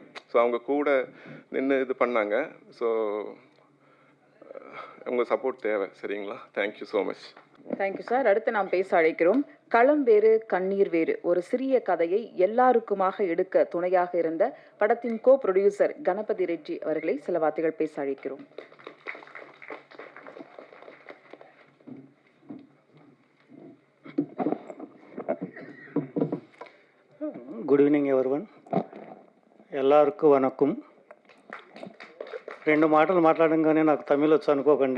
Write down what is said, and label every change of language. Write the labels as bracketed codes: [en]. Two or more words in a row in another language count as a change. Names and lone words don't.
[ta] ஸோ அவங்க கூட நின்று இது பண்ணாங்க. ஸோ உங்கள் சப்போர்ட் தேவை. சரிங்களா? [en] thank you so much. thank you sir. [ta] அடுத்து நாம் பேச அழைக்கிறோம். களம் வேறு கண்ணீர் வேறு, ஒரு சிறிய கதையை எல்லாருக்குமாக எடுக்க துணையாக இருந்த படத்தின் [en] co producer [ta] கணபதி ரெட்டி அவர்களை சில வார்த்தைகள் பேச அழைக்கிறோம். [en] Good evening everyone. [kn] ಎಲ್ಲರಿಗೂ వనకం. [te] 2 మాటలు మాట్లాడంగానే నాకు తమిళ్ వచ్చు అనుకోకండి.